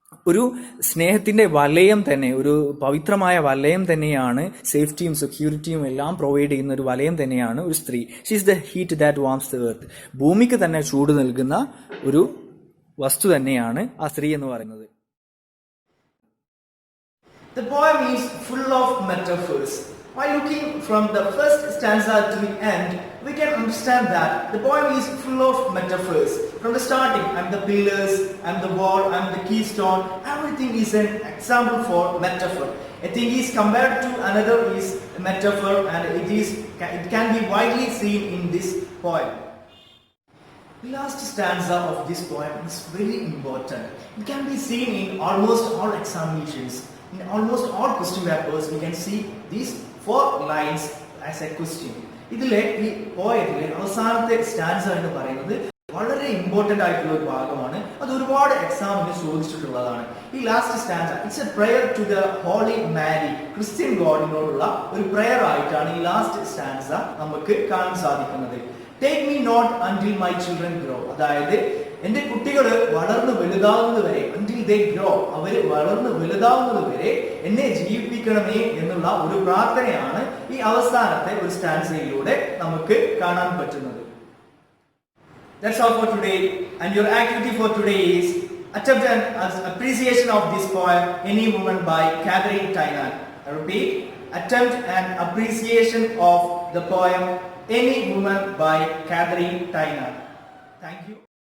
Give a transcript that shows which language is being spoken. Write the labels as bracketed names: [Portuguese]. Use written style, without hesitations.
[Malayalam] ഒരു സ്നേഹത്തിന്റെ വലയം തന്നെ, ഒരു പവിത്രമായ വലയം തന്നെയാണ്, സേഫ്റ്റിയും സെക്യൂരിറ്റിയും എല്ലാം പ്രൊവൈഡ് ചെയ്യുന്ന ഒരു വലയം തന്നെയാണ് ഒരു സ്ത്രീ. [English] She is the heat that warms the earth. [Malayalam] ഭൂമിക്ക് തന്നെ ചൂട് നൽകുന്ന ഒരു വസ്തു തന്നെയാണ് ആ സ്ത്രീ എന്ന് പറയുന്നത്. [English] The poem is full of metaphors. By looking from the first stanza to the end, we can understand that the poem is full of metaphors. From the starting, and the pillars, and the wall, and the keystone, everything is an example for metaphor. A thing is compared to another is a metaphor, and it can be widely seen in this poem. The last stanza of this poem is very important. It can be seen in almost all examinations. In almost all question papers, we can see these 4 lines as a question. [Malayalam] ഇതിലെ ഈ പോയത്തിലെ അവസാനത്തെ stanza എന്ന് പറയുന്നത് വളരെ important ആയിട്ടുള്ള ഒരു ഭാഗമാണ്. അത് ഒരുപാട് എക്സാമിന് ചോദിച്ചിട്ടുള്ളതാണ്. ഈ last stanza [English] it's a prayer to the holy Mary, [Malayalam] Christian ഗോഡിനോടുള്ള ഒരു പ്രയർ ആയിട്ടാണ് ഈ ലാസ്റ്റ് സ്റ്റാൻസ നമുക്ക് കാണാൻ സാധിക്കുന്നത്. [English] Take me not until my children grow. [Malayalam] അതായത് എന്റെ കുട്ടികൾ വളർന്നു വലുതാവുന്നത് വരെ, [English] until they grow, [Malayalam] അവര് വളർന്നു വലുതാവുന്നത് വരെ എന്നെ ജീവിപ്പിക്കണമേ എന്നുള്ള ഒരു പ്രാർത്ഥനയാണ് ഈ അവസാനത്തെ ഒരു സ്റ്റാൻസയിലൂടെ നമുക്ക് കാണാൻ പറ്റുന്നത്. [English] That's all for today, and your activity for today is attempt an appreciation of this poem, Any Woman by Catherine Tynan. I repeat, attempt an appreciation of the poem Any Woman by Catherine Tynan. Thank you.